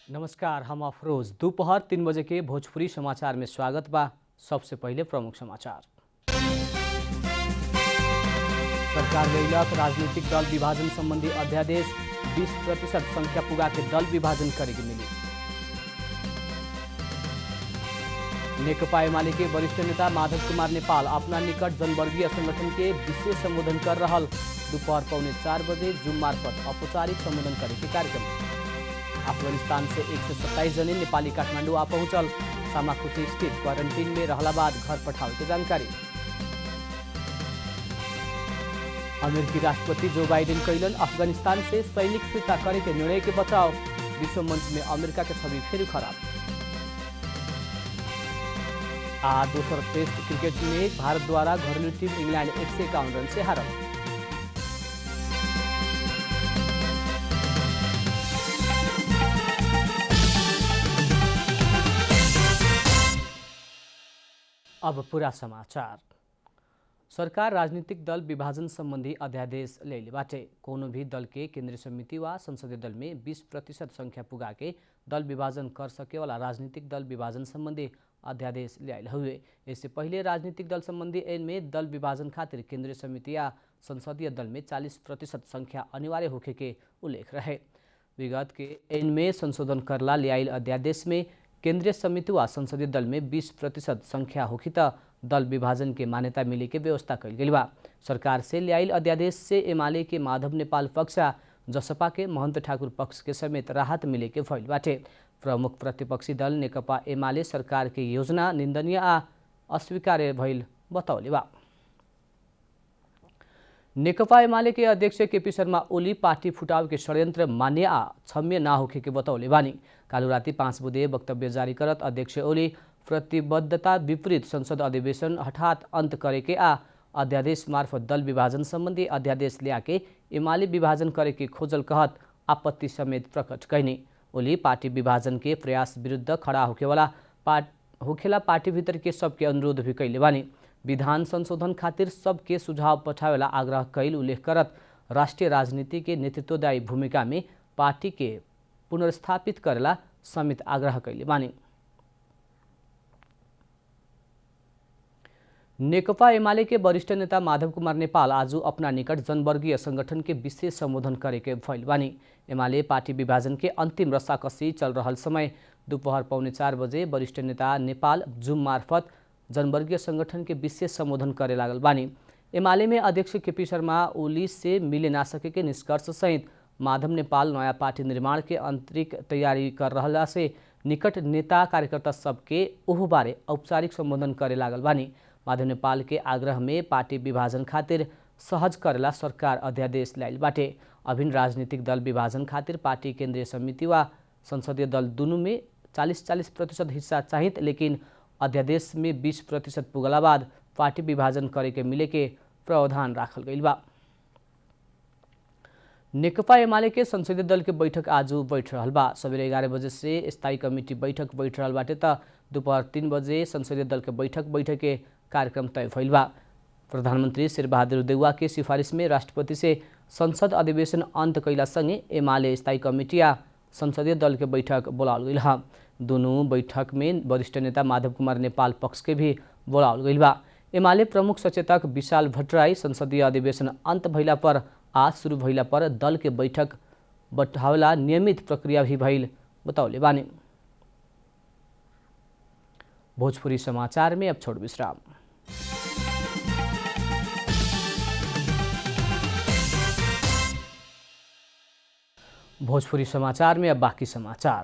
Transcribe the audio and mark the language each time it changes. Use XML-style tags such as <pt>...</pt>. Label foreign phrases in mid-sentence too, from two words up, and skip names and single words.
<bho>नमस्कार, हम अफरोज। दोपहर 3 बजे के भोजपुरी समाचार में स्वागत बा। सबसे पहले प्रमुख समाचार। सरकार लैलक राजनीतिक दल विभाजन संबंधी अध्यादेश 20% संख्या पुगा के दल विभाजन करेगी मिली। नेकपा एमाले के वरिष्ठ नेता माधव कुमार नेपाल अपना निकट जनवर्गीय संगठन के विशेष संबोधन कर रहल। दोपहर 3:45 बजे जूम मार्फत औपचारिक संबोधन करेगी कार्यक्रम। अफगानिस्तान से 127 जने नेपाली काठमाडौँ आ पहुंचल। सामाखुशी स्थित क्वारंटीन में रहला बाद घर पठावे के जानकारी। अमेरिकी राष्ट्रपति जो बाइडेन कैलन अफगानिस्तान से सैनिक फिर्ता करे के निर्णय के बचाव। विश्व मंच में अमेरिका के छवि फिर खराब। दोसर टेस्ट क्रिकेट में भारत द्वारा घरेलू टीम इंग्लैंड 151 रन से हारल। अब पूरा समाचार। सरकार राजनीतिक दल विभाजन संबंधी अध्यादेश लैले बाटे। कोनो भी दल के केंद्रीय समिति वा संसदीय दल में 20% संख्या पुगा के दल विभाजन कर सके वाला राजनीतिक दल विभाजन संबंधी अध्यादेश ल्याइल हुए। इससे पहले राजनीतिक दल संबंधी ऐन में दल विभाजन खातिर केंद्रीय समिति या संसदीय दल में 40% संख्या अनिवार्य होखे के उल्लेख रहे। विगत के ऐन में संशोधन करला ल्याइल अध्यादेश में केंद्रीय समिति वा संसदीय दल में 20% संख्या होखी त दल विभाजन के मान्यता मिले के व्यवस्था कल गई बा। सरकार से ल्याइल अध्यादेश से एमाले के माधव नेपाल पक्ष जसपा के महंत ठाकुर पक्ष के समेत राहत मिले के भइल बाटे। प्रमुख प्रतिपक्षी दल नेकपा एमाले सरकार के योजना निंदनीय आ अस्वीकार्य भइल बताउले बा। नेकपा एमाले के अध्यक्ष केपी शर्मा ओली पार्टी फुटाव के षड्यंत्र मान्य आ क्षम्य ना होखे के बताउले बानी। कालू राति 5 बजे वक्तव्य जारी करत अध्यक्ष ओली प्रतिबद्धता विपरीत संसद अधिवेशन हठात अंत करे के आ अध्यादेश मार्फत दल विभाजन संबंधी अध्यादेश ल्याके एमाले विभाजन करे के खोजल कहत आपत्ति समेत प्रकट कैनी। ओली पार्टी विभाजन के प्रयास विरुद्ध खड़ा होखेला पार्टी भीतर के सबके अनुरोध भी कैले बानी। विधान संशोधन खातिर सबके सुझाव पठावेला आग्रह कैल उल्लेख करत राष्ट्रीय राजनीति के नेतृत्वदायी भूमिका में पार्टी के पुनर्स्थापित करेला समेत आग्रह कैले बानी। नेकपा एमाले के वरिष्ठ नेता माधव कुमार नेपाल आज अपना निकट जनवर्गीय संगठन के विशेष संबोधन करे के भइल बानी। एमाले पार्टी विभाजन के अंतिम रस्साकसी चल रहल समय दोपहर 3:45 बजे वरिष्ठ नेता नेपाल जूम मार्फत जनवर्गीय संगठन के विशेष संबोधन करे लागल बानी। एमाले में अध्यक्ष केपी शर्मा ओली से मिले ना सके के निष्कर्ष सहित माधव नेपाल नया पार्टी निर्माण के आंतरिक तैयारी कर रहला से निकट नेता कार्यकर्ता सबके ओह बारे औपचारिक संबोधन करे लागल बानी। माधव नेपाल के आग्रह में पार्टी विभाजन खातिर सहज करेला सरकार अध्यादेश ल्याइल बाटे। अभिन्न राजनीतिक दल विभाजन खातिर पार्टी केंद्रीय समिति वा संसदीय दल दोनों में 40% हिस्सा चाहित, लेकिन अध्यादेश में 20% पुगला बाद पार्टी विभाजन करे के मिले के प्रावधान राखल गइल बा। नेकपा एमाले के संसदीय दल के बैठक आज बैठ रहल बा। सवेरे 11 बजे से स्थायी कमिटी बैठक बैठ रहल बाटे त दोपहर 3 बजे संसदीय दल के बैठक के कार्यक्रम तय भइल बा। प्रधानमंत्री शेरबहादुर देउवा के सिफारिश में राष्ट्रपति से संसद अधिवेशन अंत कैला संगे एमाले स्थायी कमिटी या संसदीय दल के बैठक बोलावल गइल हा। दोनों बैठक में वरिष्ठ नेता माधव कुमार नेपाल पक्ष के भी बोलावल गइल बा। एमाले प्रमुख सचेतक विशाल भट्टराई संसदीय अधिवेशन अंत भइला पर आज शुरू भइला पर दल के बैठक बैठावला नियमित प्रक्रिया भी भइल बताउले बानी। भोजपुरी समाचार में अब छोड़ विश्राम। भोजपुरी समाचार में अब बाकी समाचार।</bho>